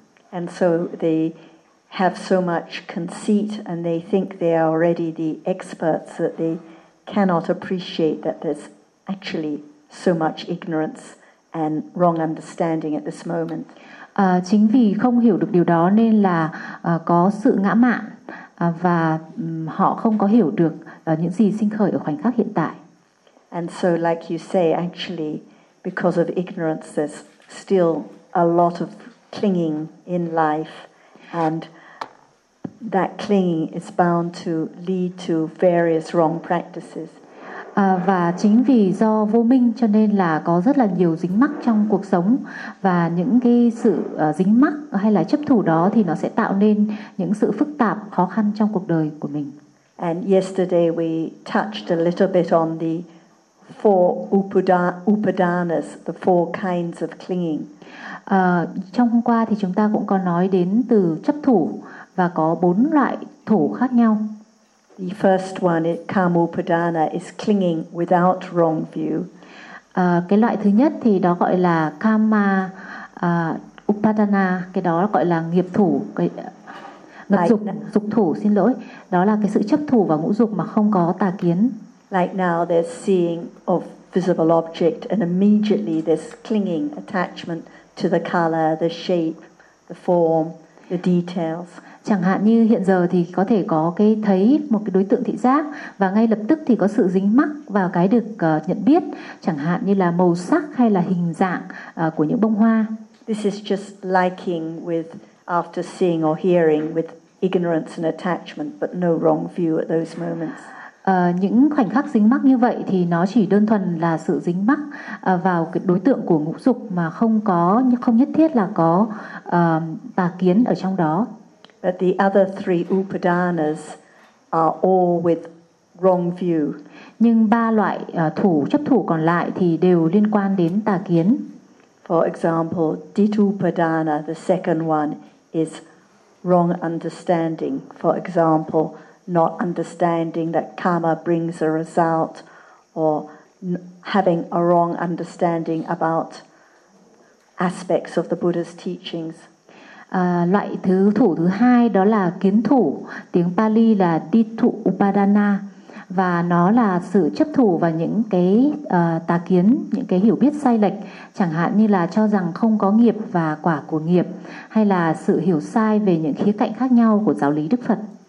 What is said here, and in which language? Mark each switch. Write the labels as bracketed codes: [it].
[en] And so they have so much conceit and they think they are already the experts that they cannot appreciate that there's actually so much ignorance and wrong understanding at this moment. [vi] Chính vì không hiểu được điều đó nên là có sự ngã mạn và họ không có hiểu được những gì sinh khởi ở khoảnh khắc hiện tại. [en] And so like you say, actually because of ignorance there's still a lot of clinging in life, and that clinging is bound to lead to various wrong practices. [vi] Và chính vì do vô minh cho nên là có rất là nhiều dính mắc trong cuộc sống, và những cái sự dính mắc hay là chấp thủ đó thì nó sẽ tạo nên những sự phức tạp, khó khăn trong cuộc đời của mình. [en] And yesterday we touched a little bit on the four upadanas, the four kinds of clinging. [vi] Trong hôm qua thì chúng ta cũng có nói đến từ chấp thủ và có bốn loại thủ khác nhau. [en] The first one, kamupadana, is clinging without wrong view. [vi] Cái loại thứ nhất thì đó gọi là kama upadana, cái đó gọi là nghiệp thủ, ngập dục thủ, xin lỗi, đó là cái sự chấp thủ và ngũ dục mà không có tà kiến. [en] Like now there's seeing of visible object and immediately there's clinging attachment to the color, the shape, the form, the details. [vi] Chẳng hạn như hiện giờ thì có thể có cái thấy một cái đối tượng thị giác và ngay lập tức thì có sự dính mắc vào cái được nhận biết, chẳng hạn như là màu sắc hay là hình dạng của những bông hoa. [en] This is just liking with after seeing or hearing with ignorance and attachment, but no wrong view at those moments. [vi] Những khoảnh khắc dính mắc như vậy thì nó chỉ đơn thuần là sự dính mắc vào cái đối tượng của ngũ dục mà không nhất thiết là có tà kiến ở trong đó. [en] But the other three upadanas are all with wrong view. [vi] Nhưng ba loại thủ chấp thủ còn lại thì đều liên quan đến tà kiến. [en] For example, ditupadana, the second one, is wrong understanding. For example, not understanding that karma brings a result, or having a wrong understanding about aspects of the Buddha's teachings. [vi] Loại thủ hai đó là kiến thủ, tiếng Pali là ditthu upadana, và nó là sự chấp thủ vào những cái tà kiến, những cái hiểu biết sai lệch, chẳng hạn như là cho rằng không có nghiệp và quả của nghiệp, hay là sự hiểu sai về những khía cạnh khác nhau của giáo lý Đức Phật.